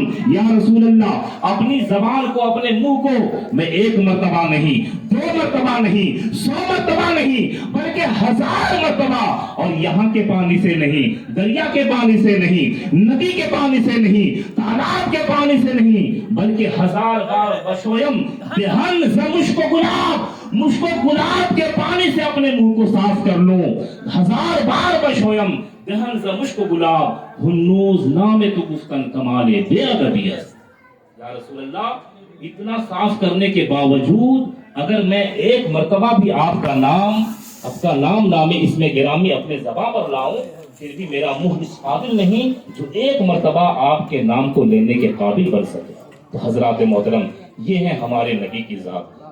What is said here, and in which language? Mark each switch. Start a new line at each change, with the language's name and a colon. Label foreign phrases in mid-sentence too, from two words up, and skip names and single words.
Urdu: یا رسول اللہ اپنی زبان کو، اپنے منہ کو میں 1 مرتبہ نہیں، 2 مرتبہ نہیں، 100 مرتبہ نہیں، بلکہ 1000 مرتبہ، اور یہاں کے پانی سے نہیں، دریا کے پانی سے نہیں، ندی کے پانی سے نہیں، تالاب کے پانی سے نہیں، بلکہ
Persian: 1000 بار بشویم دہن
Urdu: سے مشک گلاب، مشک گلاب کے پانی سے اپنے منہ کو صاف کر لوں۔
Persian: 1000 بار بشویم دهن ز مشک و گلاب هنوز نام تو گفتن کمال بے ادبی است.
Urdu: یا رسول اللہ اتنا صاف کرنے کے باوجود اگر میں ایک مرتبہ بھی آپ کا نام نام اسم گرامی اپنے زبان پر لاؤں پھر بھی میرا منہ اس قابل نہیں جو ایک مرتبہ آپ کے نام کو لینے کے قابل بن سکے. تو حضرات محترم یہ ہے ہمارے نبی کی ذات.